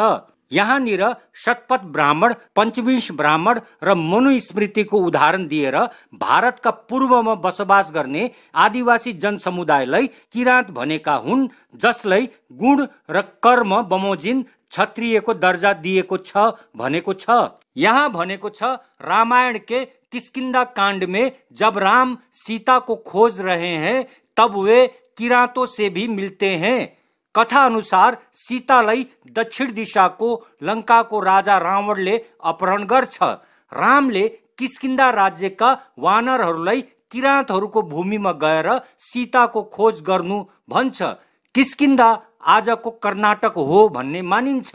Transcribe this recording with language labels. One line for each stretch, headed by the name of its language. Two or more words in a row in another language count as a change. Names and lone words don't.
Nepali: यहाँनिर शतपथ ब्राह्मण, पञ्चविंश ब्राह्मण र मनुस्मृतिको उदाहरण दिएर भारतका पूर्वमा बसोबास गर्ने आदिवासी जनसमुदायलाई किराँत भनेका हुन्, जसलाई गुण र कर्म बमोजिम क्षत्रियको दर्जा दिएको छ भनेको छ। यहाँ भनेको छ,
Hindi: रामायण के किष्किंधा कांड में जब राम सीता को खोज रहे हैं तब वे किरातों से भी मिलते हैं।
Nepali: कथा अनुसार सीतालाई दक्षिण दिशाको लंकाको राजा रावणले अपहरण गर्छ। रामले किष्किंधा राज्यका वानरहरूलाई किरातहरूको भूमिमा गएर सीताको खोज गर्नु भन्छ। किष्किंधा आजको कर्नाटक हो भन्ने मानिन्छ।